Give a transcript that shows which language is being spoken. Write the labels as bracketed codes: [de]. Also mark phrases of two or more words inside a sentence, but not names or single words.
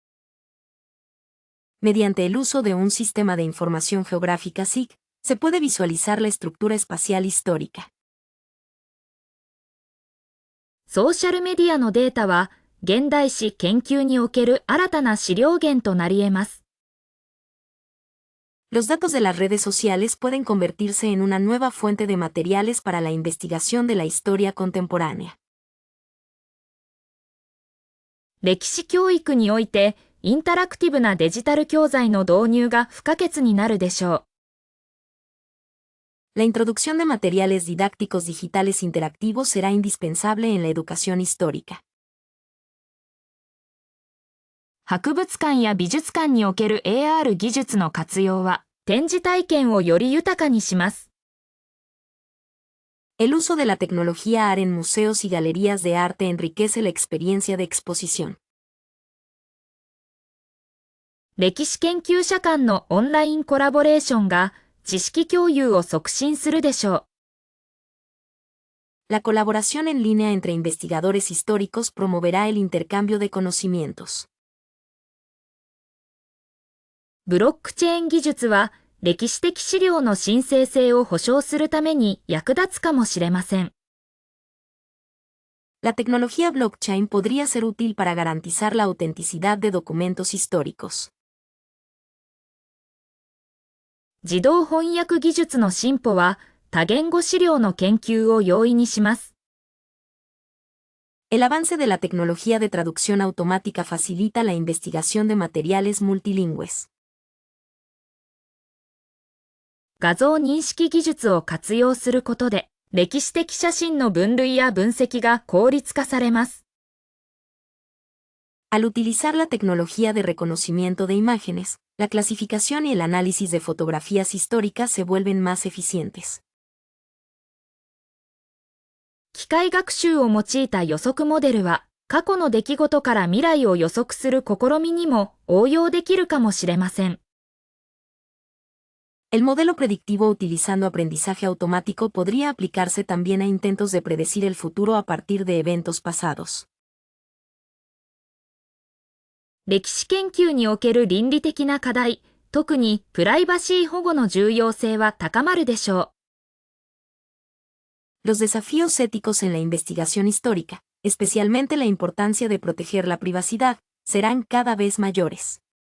[es] Mediante el uso de un sistema de información geográfica SIG, se puede visualizar la estructura espacial histórica. [ja] ソーシャルメディアのデータは、現代史研究における新たな資料源となり得ます。 [es] Los datos de las redes sociales pueden convertirse en una nueva fuente de materiales para la investigación de la historia contemporánea. [ja] 歴史教育において、インタラクティブなデジタル教材の導入が不可欠になるでしょう。 [es] La introducción de materiales didácticos digitales interactivos será indispensable en la educación histórica. [ja] 博物館や美術館における AR 技術の活用は、展示体験をより豊かにします。 [es] El uso de la tecnología AR en museos y galerías de arte enriquece la experiencia de exposición. [ja] 歴史研究者間のオンラインコラボレーションが知識共有を促進するでしょう。 [es] La colaboración en línea entre investigadores históricos promoverá el intercambio de conocimientos. [ja] ブロックチェーン技術は歴史的資料の神聖性を保証するために役立つかもしれません。 [es] La tecnología blockchain podría ser útil para garantizar la autenticidad de documentos históricos. [ja] 自動翻訳技術の進歩は多言語資料の研究を容易にします。 [es] El avance de la tecnología de traducción automática facilita la investigación de materiales multilingües. [ja] 画像認識技術を活用することで、歴史的写真の分類や分析が効率化されます。 [es] Al utilizar la tecnología de reconocimiento de imágenes, la clasificación y el análisis de fotografías históricas se vuelven más eficientes. [ja] 機械学習を用いた予測モデルは、過去の出来事から未来を予測する試みにも応用できるかもしれません。 [es] El modelo predictivo utilizando aprendizaje automático podría aplicarse también a intentos de predecir el futuro a partir de eventos pasados. [ja] 歴史研究における倫理的な課題、特にプライバシー保護の重要性は高まるでしょ [es] う。Los desafíos éticos en la investigación histórica, especialmente la importancia de proteger la privacidad, serán cada vez mayores.